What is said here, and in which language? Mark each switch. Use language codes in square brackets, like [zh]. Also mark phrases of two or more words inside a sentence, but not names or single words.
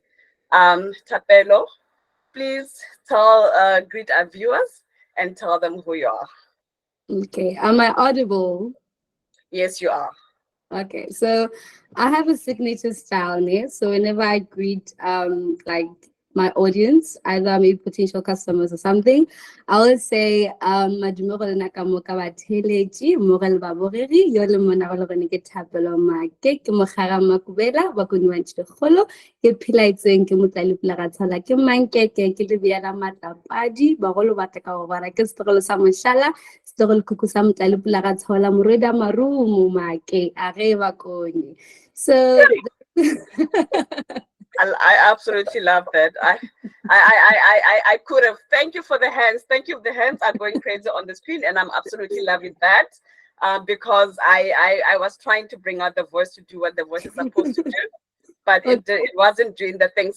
[en] Thapelo, please greet our viewers and tell them who you are. Okay. Am I audible? Yes, you are. Okay. So I have a signature style here. So whenever I greet like my audience, either maybe potential customers or something, I always say [nso] "Madume go lena ka moka batheletši, mo re le babogedi, yo le mona go le gone ke Thapelo Maake, ke mogara Makubela ba kone wa Ntšhekgolo, ke phela itseng ke motlalepula ga tshala ke Mankeke, ke le beela matlapadi bagolo ba tla ka go bara ke setlogolo sa mošala, setlogolo kuku sa motlalepula ga tshola morwedi marumo Maake a ge ba kone. [en] So I absolutely love that. I could have. Thank you for the hands. Thank you. The hands are going crazy on the screen, and I'm absolutely loving that. Because I was trying to bring out the voice to do what the voice is supposed to do, but it wasn't doing the things.